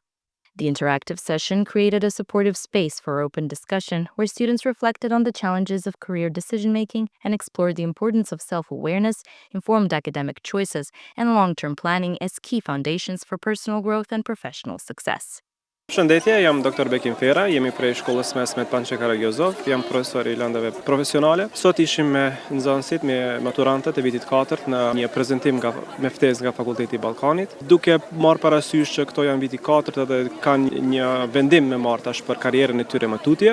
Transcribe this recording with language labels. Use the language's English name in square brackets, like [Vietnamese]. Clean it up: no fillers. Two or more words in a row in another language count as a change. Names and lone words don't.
[English] The interactive session created a supportive space for open discussion where students reflected on the challenges of career decision-making and explored the importance of self-awareness, informed academic choices, and long-term planning as key foundations for personal growth and professional success. [Albanian] Shëndetje, jam Dr. Bekim Fera, jemi prej shkollës mesme të Pance Karacozov, jam profesor I landeve profesionale. Sot ishim me nxënësit, me maturantët e vitit 4 në një prezantim me ftesë nga Fakulteti I Ballkanit. Duke marrë parasysh që këto janë viti 4 edhe kanë një vendim me marrë tash për karrierën e tyre më tutje.